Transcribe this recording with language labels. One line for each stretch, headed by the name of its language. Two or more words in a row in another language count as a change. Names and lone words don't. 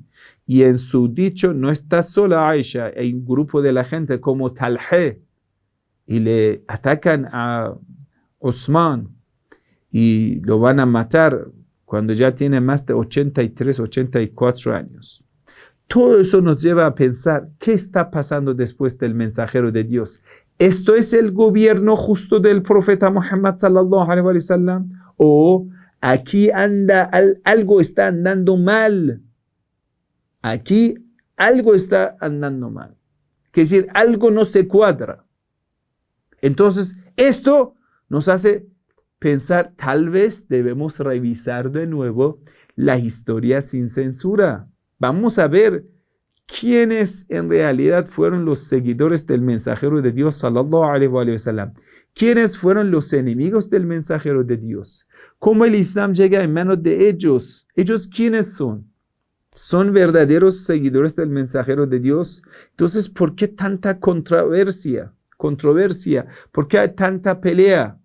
Spanish: Y en su dicho no está sola Aisha, hay un grupo de la gente como Talha, y le atacan a Usman y lo van a matar cuando ya tiene más de 83, 84 años. Todo eso nos lleva a pensar, ¿qué está pasando después del mensajero de Dios? ¿Esto es el gobierno justo del profeta Muhammad
Arabic: صلى الله عليه وسلم?
Spanish: ¿O aquí algo está andando mal? Aquí algo está andando mal. Es decir, algo no se cuadra. Entonces, esto nos hace pensar, tal vez debemos revisar de nuevo la historia sin censura. Vamos a ver quiénes en realidad fueron los seguidores del mensajero de Dios,
Arabic: صلى الله عليه وسلم.
Spanish: ¿Quiénes fueron los enemigos del mensajero de Dios? ¿Cómo el Islam llega en manos de ellos? ¿Ellos quiénes son? ¿Son verdaderos seguidores del mensajero de Dios? Entonces, ¿por qué tanta controversia? ¿Por qué hay tanta pelea?